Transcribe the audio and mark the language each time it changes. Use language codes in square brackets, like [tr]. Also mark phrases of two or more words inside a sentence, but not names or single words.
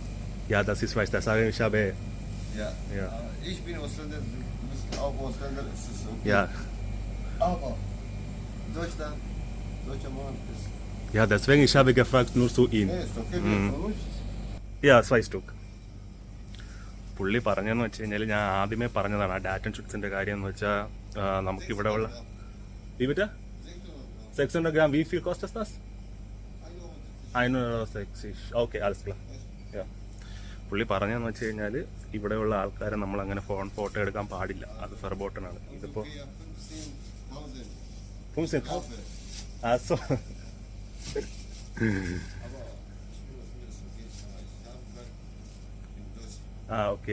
[de] Ja, das ist weiß. Das sage ich habe. Ja. Ja. Ich bin Ausländer, du bist auch Ausländer, ist es okay. Ja. Aber Deutschland, deutscher Mann ist. Ja, deswegen ich habe gefragt nur zu ihn. Nee, ist okay, für uns. Ja, 2 Stück. [ml] പുള്ളി പറഞ്ഞതെന്ന് വെച്ച് കഴിഞ്ഞാൽ ഞാൻ ആദ്യമേ പറഞ്ഞതാണ് ആ ഡാറ്റൻ ഷുട്ട്സിൻ്റെ കാര്യം എന്ന് വെച്ചാൽ നമുക്കിവിടെ ഉള്ള വിവിറ്റ 600 Gramm. [de] Wie viel kostet das? 160. Okay, alles klar. Ja. [ml] പുള്ളി പറഞ്ഞതെന്ന് വെച്ച് കഴിഞ്ഞാൽ ഇവിടെയുള്ള ആൾക്കാരെ നമ്മൾ അങ്ങനെ ഫോട്ടോ എടുക്കാൻ പാടില്ല. അത് ഫെർബോട്ടനാണ്. ഇതിപ്പോൾ 15.000. Also. ഓക്കെ.